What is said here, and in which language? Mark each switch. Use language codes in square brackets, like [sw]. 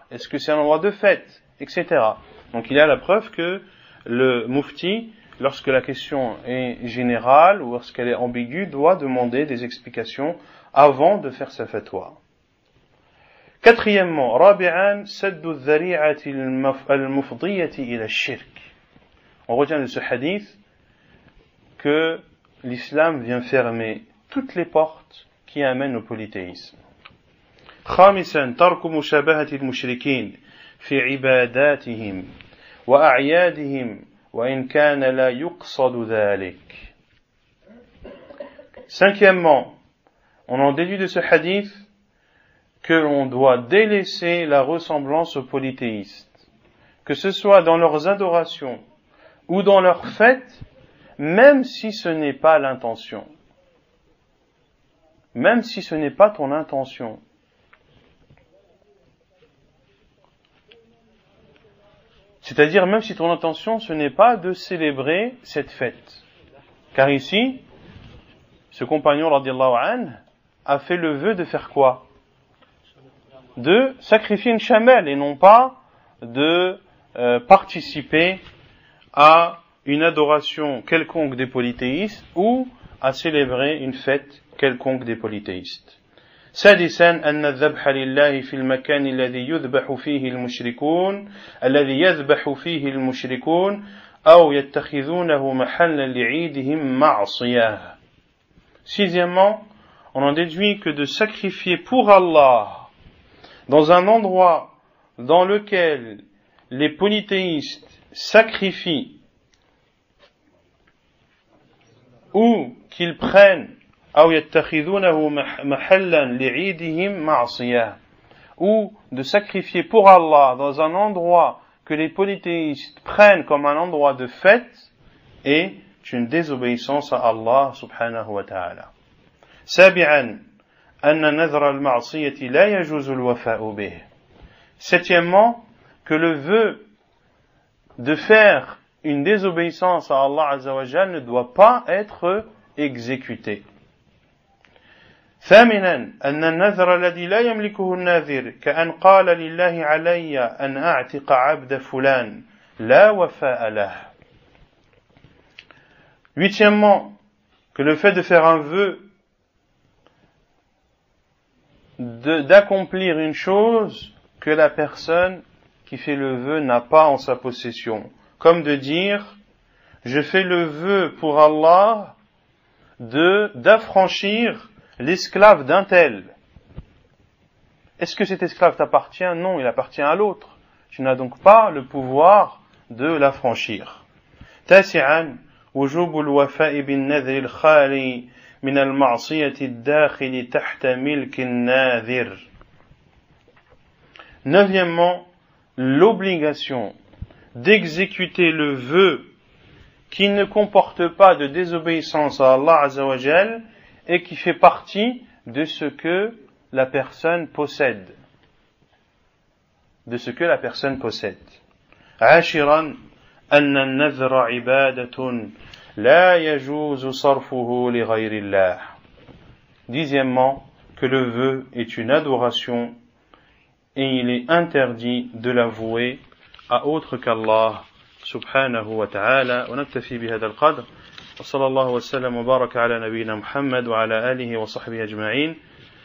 [fr] Est-ce que c'est un endroit de fête? Etc. Donc il y a la preuve que le mufti, lorsque la question est générale ou lorsqu'elle est ambiguë, doit demander des explications avant de faire sa fatwa. Quatrièmement, [ar] rabi'an saddu dhari'ati al-mufdiyati ila ash-shirk. [fr] On retient de ce hadith que l'islam vient fermer toutes les portes qui amènent au polythéisme. [ar] خامسا ترك مشابهة المشركين في عباداتهم وأعيادهم وإن كان لا يقصد ذلك. [fr] Cinquièmement, on en déduit de ce hadith que l'on doit délaisser la ressemblance aux polythéistes, que ce soit dans leurs adorations ou dans leurs fêtes, même si ce n'est pas l'intention. Même si ce n'est pas ton intention. C'est-à-dire même si ton intention ce n'est pas de célébrer cette fête. Car ici, ce compagnon radiyallahu anhu a fait le vœu de faire quoi? De sacrifier une chamelle et non pas de participer à une adoration quelconque des polythéistes ou à célébrer une fête quelconque des polythéistes. [ar] سادسا أن الذبح لله في المكان الذي يذبح فيه المشركون أو يتخذونه محلا لعيدهم معصية. [fr] Sixièmement, on en déduit que de sacrifier pour Allah dans un endroit dans lequel les polythéistes sacrifient ou qu'ils prennent ou de sacrifier pour Allah dans un endroit que les polythéistes prennent comme un endroit de fête est une désobéissance à Allah subhanahu wa ta'ala. [ar] سابعا أن نذر المعصية لا يجوز الوفاء به. [fr] Septièmement, que le vœu de faire une désobéissance à Allah azza wa jalla ne doit pas être exécuté. [ar] ثامنا أن النذر الذي لا يملكه الناذر كأن قال لله علي أن أعتق عبد فلان لا وفاء له. [fr] Huitièmement, que le fait de faire un vœu d'accomplir une chose que la personne qui fait le vœu n'a pas en sa possession, comme de dire je fais le vœu pour Allah d'affranchir l'esclave d'un tel. Est-ce que cet esclave t'appartient? Non, il appartient à l'autre. Tu n'as donc pas le pouvoir de l'affranchir. [ar] تاسعا وجوب الوفاء بالنذر الخالي من المعصية الداخل تحت ملك الناذر. [fr] Neuvièmement, l'obligation d'exécuter le vœu qui ne comporte pas de désobéissance à Allah azza wa jal et qui fait partie de ce que la personne possède. De ce que la personne possède. [ar] عاشرا أن النذر عبادة لا يجوز صرفه لغير الله. [fr] Dixièmement, que le vœu est une adoration et il est interdit de l'avouer à autre qu'Allah subhanahu wa ta'ala. [ar] ونكتفي بهذا القدر وصلى الله وسلم وبارك على نبينا محمد وعلى آله وصحبه أجمعين.